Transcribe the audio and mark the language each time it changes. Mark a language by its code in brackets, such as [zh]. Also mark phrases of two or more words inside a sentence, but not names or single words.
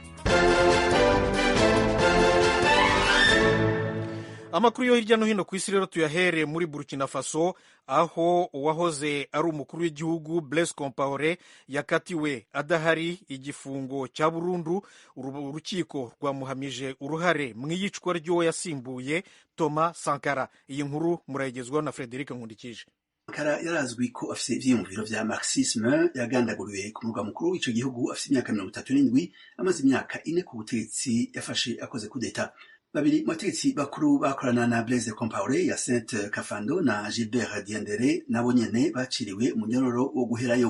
[rw] Amakuru yo hirya no hino ku isi rero tuyahere muri Burkina Faso, aho uwahoze ari umukuru w'igihugu Blaise Compaoré yakatiwe adahari igifungo cya burundu. Urukiko rwamuhamije uruhare mu iyicwa ry'uwo yasimbuye Thomas Sankara. Iyi nkuru murayigezwaho na Frederic Nkundikije. [rn] Sankara yarazwi ko afise ivyiyumviro vya marxisme, yagandaguriwe ku murwa mukuru w'ico gihugu afise imyaka 37, amaze imyaka 4 ku butegetsi, yafashe akoze kudeta. Babiri mu bategetsi bakuru bakorana na Blaise Compaoré, Hyacinthe Kafando na Gilbert Diendéré, nabo nyene baciriwe umunyororo wo guherayo.